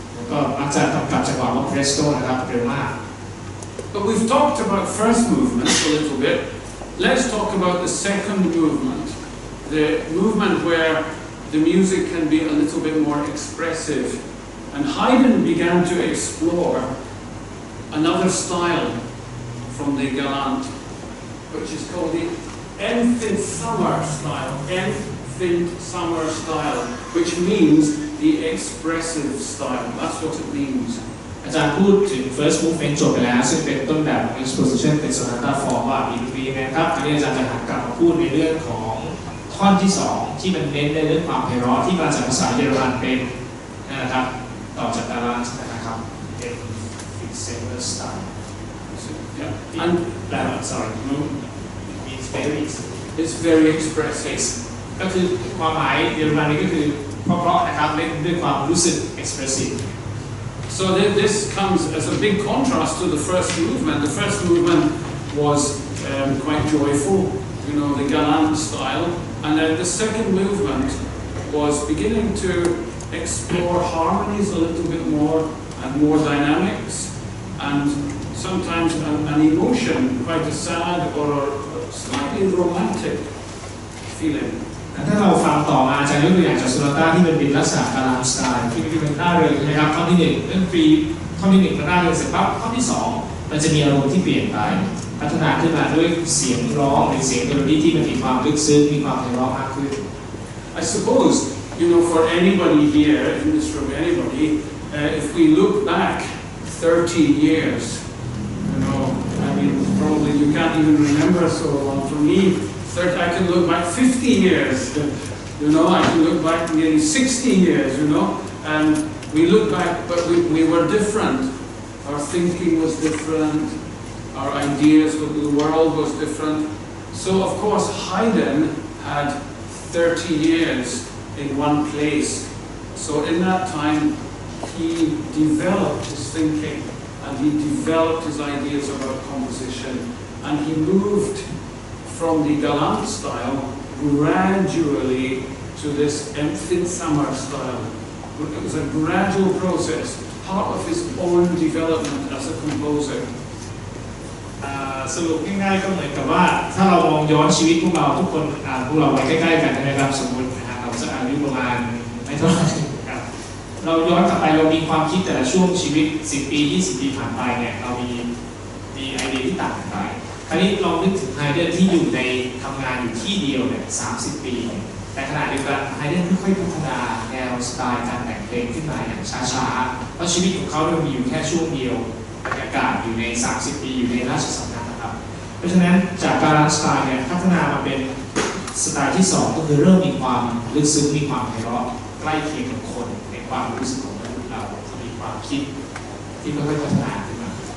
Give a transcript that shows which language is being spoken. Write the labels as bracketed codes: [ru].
[th] ก็มักจะกำกับจังหวะว่า presto นะครับเร็วมาก [en] But we've talked about first movement a little bit. Let's talk about the second movement. the movement where the music can be a little bit more expressive. And Haydn began to explore another style from the Galant, which is called the Empfindsamer style. Empfindsamer style, which means the expressive style. That's what it means. [th] อาจารย์พูดถึง first movement จบไปแล้วซึ่งเป็นต้นแบบ exposition เป็น sonata form ว่ามีดนตรีนะครับอันนี้อาจารย์จะหันกลับมาพูดในเรื่องของท่อนที่2ที่มันเน้นในเรื่องความไพเราะที่มาจากภาษาเยอรมันเป็นนะครับต่อจาก Galant นะครับ Empfindsamer style [en] Yeah. And sorry means very it's very expressive. [th] ก็คือความหมายเยอรมันนี้ก็คือเพราะๆนะครับเล่นด้วยความรู้สึก expressive. [en] So this comes as a big contrast to the first movement. The first movement was quite joyful, you know, the Galant style, and then the second movement was beginning to explore harmonies a little bit more and more dynamics, and sometimes an emotion, quite a sad or a slightly romantic feeling. [th] ถ้าเราฟังต่อมาอาจารย์ยกตัวอย่างจากโซนาต้าที่เป็นลักษณะการามสไตล์ที่เป็นหน้าเริงใช่ไหมครับท่อนที่1เรื่องฟรีท่อนที่1ก็หน้าเริงเสร็จปั๊บท่อนที่2มันจะมีอารมณ์ที่เปลี่ยนไปพัฒนาขึ้นมาด้วยเสียงร้องหรือเสียงเมโลดี้ที่มันมีความลึกซึ้งมีความไพเราะมากขึ้น [en] I suppose you know for anybody here in this room, anybody, if we look back 30 years, you know, I mean probably you can't even remember so long. For me, I can look back 50 years, you know, I can look back nearly 60 years, you know, and we look back, but we were different. Our thinking was different, our ideas of the world was different. So, of course, Haydn had 30 years in one place. So, in that time, he developed his thinking and he developed his ideas about composition, and he moved from the Galant style gradually to this Empfindsamer style. It was a gradual process, part of his own development as a composer. [th] สรุปง่ายๆก็เหมือนกับว่าถ้าเรามองย้อนชีวิตพวกเราทุกคนพวกเราไว้ใกล้ๆกันนะครับสมมติเราจะอายุประมาณไม่เท่าไหร่ครับเราย้อนกลับไปเรามีความคิดแต่ละช่วงชีวิต10 ปี20 ปีผ่านไปเนี่ยเรา มีไอเดียที่ต่างกันไปคราวนี้ลองนึกถึงไฮเดนที่อยู่ในทำงานอยู่ที่เดียวเนี่ย30 ปีแต่ขณะเดียวกันไฮเดนค่อยๆพัฒนาแนวสไตล์การแต่งเพลงขึ้นมาอย่างช้าๆเพราะชีวิตของเขาเนี่ยมีอยู่แค่ช่วงเดียวบรรยากาศอยู่ใน30 ปีอยู่ในราชสำนักนะครับเพราะฉะนั้นจากการสไตล์เนี่ยพัฒนามาเป็นสไตล์ที่2ก็คือเริ่มมีความลึกซึ้งมีความไพเราะใกล้เคียงกับคนในความรู้สึกของมนุษย์เรามีความคิดที่ค่อยๆพัฒนาขึ้นมา